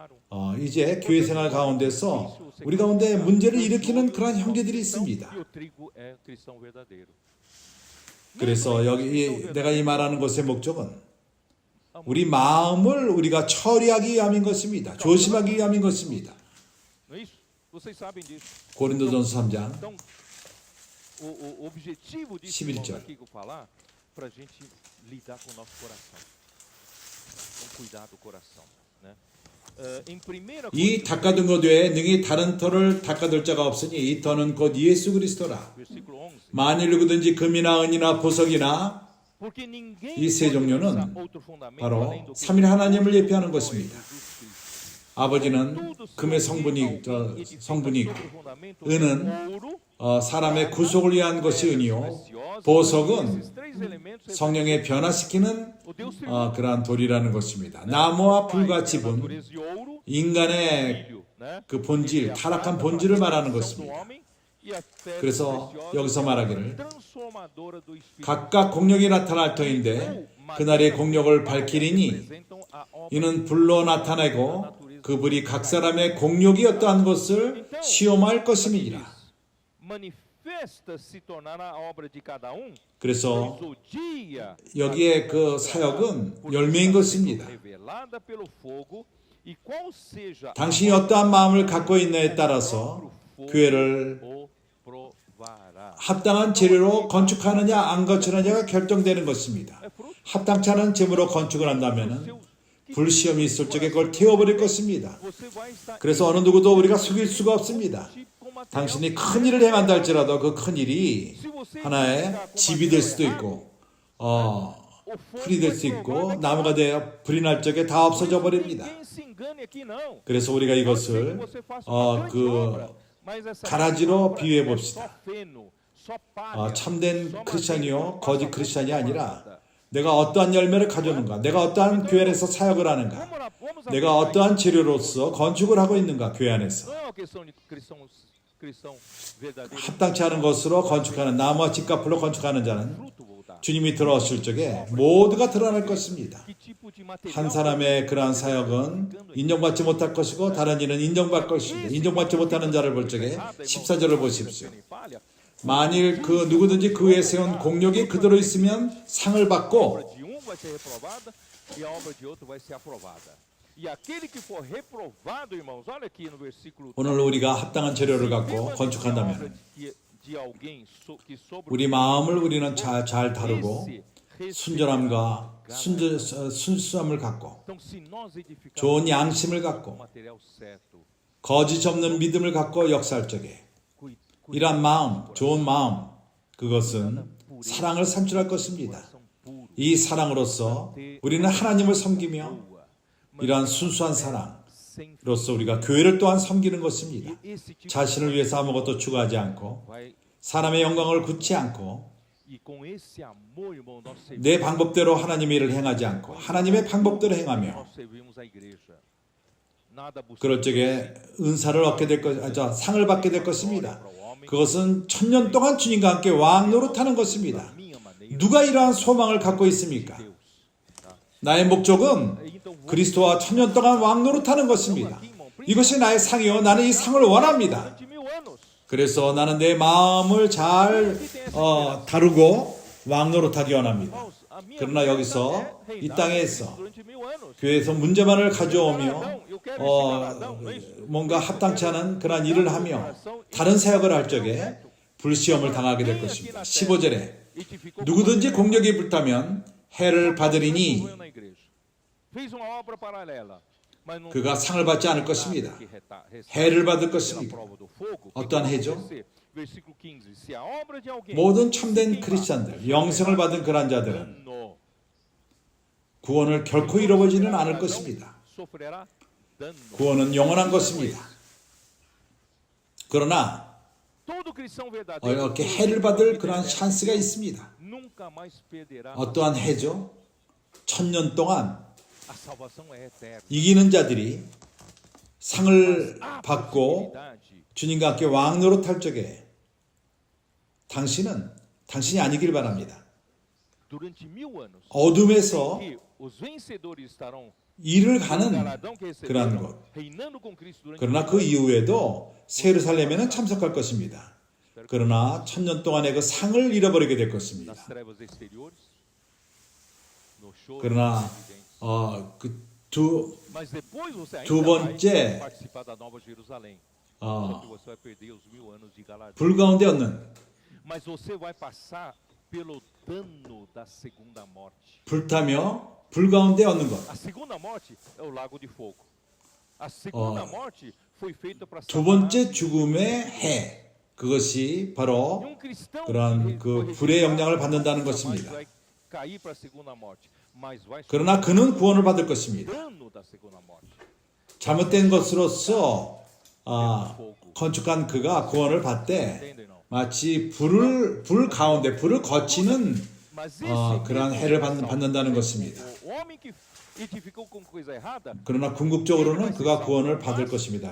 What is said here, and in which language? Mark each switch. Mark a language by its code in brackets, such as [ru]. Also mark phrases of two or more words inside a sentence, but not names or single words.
[ko] 이제 교회 생활 가운데서 우리 가운데 문제를 일으키는 그런 형제들이 있습니다. 그래서 여기 내가 이 말하는 것의 목적은 우리 마음을 우리가 처리하기 위함인 것입니다. 조심하기 위함인 것입니다. 고린도전서 3장 [pt] Então, o objetivo disso, 11 irmãos, [ko] 절. [pt] aqui que eu falar, para a gente lidar com o nosso coração. Vamos cuidar do coração, né? Em 1 [ko] 이 닦아둔 것 외에 능히 다른 터를 닦아둘 자가 없으니 이 터는 곧 예수 그리스도라. [pt] versículo 11. [ko] 만일 누구든지 금이나 은이나 보석이나 [pt] Porque ninguém [ko] 이 세 [pt] pode [ko] 종류는 [pt] lançar outro fundamento [ko] 바로 [pt] além do que [ko] 삼위 하나님을 [pt] Cristo [ko] 예표하는 [pt] é [ko] 것입니다. [pt] Jesus Cristo. [ko] 아버지는 [pt] Tudo [ko] 금의 [pt] sobre [ko] 성분이 [pt] alguém edifica [ko] 성분이 있고 [pt] sobre o fundamento [ko] 은은 [pt] do ouro, [ko] 사람의 구속을 위한 것이 은이요 [pt] preciosa, [ko] 보석은 [pt] esses três elementos [ko] 성령의 변화시키는 [pt] o Deus Trino. [ko] 그러한 돌이라는 것입니다. 나무와 불과 [pt] Pai, [ko] 짚은 [pt] natureza de ouro, [ko] 인간의 [pt] filho, né? [ko] 그 본질, [pt] E a [ko] 타락한 [pt] prata, [ko] 본질을 말하는 [pt] a do [ko] 것입니다. [pt] homem, e a pedra [ko] 그래서 [pt] preciosa, [ko] 여기서 말하기를 [pt] transformadora do espírito. [ko] 각각 공력이 나타날 터인데 그날의 공력을 밝히리니 [pt] Representam a obra [ko] 이는 불로 나타내고 그 불이 각 사람의 공력이 어떠한 것을 시험할 것임이니라. [pt] manifesta se tornar a obra de cada um. [ko] 그래서 [pt] Pois o dia [ko] 여기에 그 사역은 열매인 것입니다. [pt] revelada pelo fogo, e qual seja [ko] 당신이 어떠한 마음을 갖고 있느냐에 따라서 교회를 [pt] o provará. [ko] 합당한 재료로 건축하느냐 안 건축하느냐가 결정되는 것입니다. 합당치 않은 재물로 건축을 한다면 불시험이 있을 적에 그걸 태워버릴 것입니다. [pt] Você vai estar [ko] 그래서 어느 누구도 우리가 속일 수가 없습니다. [pt] com material. [ko] 당신이 큰 일을 행한다 할지라도 그 큰 일이 [pt] Se você [ko] 하나의 [pt] ficar com [ko] 집이 될 [pt] material [ko] 수도 [pt] errado, [ko] 있고 [pt] o fogo [ko] 풀이 될 [pt] vai [ko] 수 [pt] provar [ko] 있고 [pt] daqui a [ko] 나무가 되어 불이 날 적에 다 없어져 버립니다. [pt] Ninguém se engane aqui, não. [ko] 그래서 우리가 [pt] Pode ser que [ko] 이것을 [pt] você faça uma grande obra, [ko] 그 [pt] mas essa [ko] 가라지로 [pt] obra [ko] 비유해 [pt] é [ko] 봅시다. [pt] só feno, só palha, [ko] 참된 [pt] só [ko] 크리스찬이요 [pt] madeira, [ko] 거짓 [pt] passa [ko] 크리스찬이 [pt] pouco [ko] 아니라 [pt] nada. [ko] 내가 어떠한 열매를 가져오는가, 내가 어떠한 교회 안에서 사역을 하는가, [pt] Vamos [ko] 내가 [pt] aplicar [ko] 어떠한 재료로서 건축을 하고 있는가 교회 안에서 [pt] Não é uma questão de cristão verdadeiro. [ko] 합당치 않은 것으로 건축하는 나무와 집값으로 건축하는 자는 [pt] Fruto vou dar. [ko] 주님이 들어오실 적에 모두가 드러날 것입니다. [pt] Que tipo de material [ko] 한 사람의 그러한 사역은 인정받지 못할 것이고 다른 이는 인정받을 것입니다. 인정받지 못하는 자를 볼 적에 14절을 보십시오. 만일 그 누구든지 그 위에 세운 공력이 그대로 있으면 상을 [pt] A obra [ko] 받고 [pt] de um vai ser reprovada e a obra de outro vai ser aprovada. E aquele que for reprovado, irmãos, olha aqui no versículo [ko] 오늘 우리가 합당한 재료를 갖고 [pt] permanecer a obra [ko] 건축한다면 [pt] de alguém que sobre [ko] 우리 마음을 우리는 잘 다루고 [pt] esse [ko] 순전함과 순수함을 갖고 [pt] Então, se nós edificarmos [ko] 좋은 양심을 [pt] o [ko] 갖고 [pt] material certo, [ko] 거짓 없는 믿음을 갖고 역사할 적에 이러한 마음, 좋은 마음, 그것은 사랑을 산출할 것입니다. [pt] coração puro, [ko] 이 사랑으로서 우리는 하나님을 섬기며 [pt] boa, [ko] 이러한 순수한 [pt] sem [ko] 사랑으로서 우리가 교회를 또한 섬기는 것입니다. [pt] esse tipo [ko] 자신을 위해서 아무것도 추구하지 않고 [pt] vai [ko] 사람의 영광을 굳지 않고 [pt] e com esse amor, irmão, nós [ko] 내 방법대로 하나님의 일을 행하지 않고 하나님의 방법대로 행하며 [pt] nós servimos a igreja. Nada buscamos [ko] 그럴 적에 은사를 얻게 될 것, 상을 받게 될 것입니다. 그것은 천년 동안 주님과 함께 왕 노릇하는 것입니다. [pt] minha maneira, [ko] 누가 이러한 소망을 갖고 있습니까? [pt] Deus. Tá? [ko] 나의 목적은 [pt] Então, vou [ko] 그리스도와 천년 동안 왕 노릇하는 것입니다. 이것이 나의 상이요. 나는 이 상을 원합니다. [pt] durante 1000 anos. [ko] 그래서 나는 내 마음을 잘 다루고 왕 노릇하기 원합니다. [pt] Irmãos, a minha [ko] 그러나 [pt] meta [ko] 여기서 [pt] é [ko] 이 [pt] reinar [ko] 땅에서 [pt] durante 1000 anos. [ko] 교회에서 문제만을 가져오며 [pt] Eu quero esse galardão, não é isso? [ko] 뭔가 합당치 않은 그러한 일을 하며 다른 사역을 할 적에 불시험을 당하게 될 것입니다. 15절에 [pt] Edificou [ko] 누구든지 공력이 불타면 해를 받으리니 [pt] na igreja. Fez uma obra paralela, mas não [ko] 그가 상을 받지 않을 것입니다. [pt] que [ko] 해를 받을 [pt] pela [ko] 것입니다. [pt] prova do fogo. [ko] 어떠한 [pt] O que [ko] 해죠? [pt] vai acontecer? Versículo 15. Se a obra de alguém [ko] 모든 참된 크리스찬들, 영생을 받은 그러한 자들은 [pt] dano, [ko] 구원을 결코 잃어버리지는 않을 것입니다. [pt] sofrerá dano. [ko] 구원은 영원한 것입니다. 그러나 [pt] Todo cristão verdadeiro [ko] 이렇게 해를 받을 그러한 찬스가 있습니다. [pt] nunca mais perderá. [ko] 어떠한 해죠? 천년 동안 [pt] A salvação é eterna. [ko] 이기는 자들이 상을 [pt] A [ko] 받고 [pt] possibilidade [ko] 주님과 함께 왕 노릇할 적에 당신이 아니길 바랍니다. [pt] durante 1000 anos [ko] 어둠에서 [pt] que os vencedores estarão [ko] 일을 [pt] Os [ko] 가는 [pt] galardão que [ko] 그러한 [pt] receberam, [ko] 곳. [pt] reinando com Cristo durante [ko] 그러나 그 이후에도 예루살렘에는 참석할 것입니다. 그러나 1000년 동안의 그 상을 잃어버리게 될 것입니다. [pt] nas trevas exteriores, no choro, [ko] 그러나 [pt] evidência. [ko] 그두 [pt] Mas depois você [ko] 두 [pt] ainda [ko] 번째, [pt] vai participar da Nova Jerusalém. Só que você vai perder os 1000 anos de galardão. [ko] 불 가운데 얻는 [pt] Mas você vai passar pelo dano da segunda morte. [ko] 불타며 불 가운데 얻는 것. [pt] A segunda morte é o lago de fogo. A segunda morte foi feita para [ko] 두 번째 죽음의 해. 그것이 바로 [pt] um cristão [ko] 그러한 그 불의 영향을 받는다는 [pt] jamais [ko] 것입니다. [pt] vai cair para a segunda morte, mas vai [ko] 그러나 그는 구원을 받을 것입니다. [pt] dano da segunda morte. [ko] 잘못된 것으로서 건축한 그가 구원을 받되 [pt] Entendem não? [ko] 마치 불 가운데 불을 거치는 [pt] Mas [ko] 그러한 해를 받는다는 것입니다. [pt] o homem que edificou com coisa errada, [ko] 그러나 궁극적으로는 그가 구원을 받을 것입니다.